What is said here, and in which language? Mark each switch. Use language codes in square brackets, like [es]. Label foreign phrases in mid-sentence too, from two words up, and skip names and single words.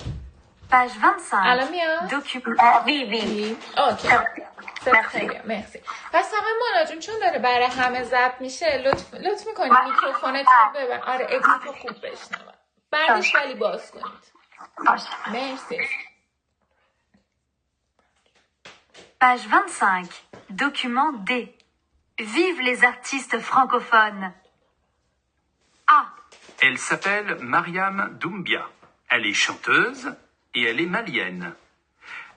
[fr] Page 25. [fa] الان میاد؟ [fr] Oui. [fa] اوکی. مرسی. پس فقط مانا جون چون داره برای همه ضبط میشه لطف میکنی میکروفونتون ببر. آره ادیتو خوب بشنوم. بعدش ولی باز کنید. مرسی. [fr] Page 25. Document D. Vive les artistes francophones. A. Elle s'appelle Mariam Doumbia. Elle est chanteuse et elle est malienne.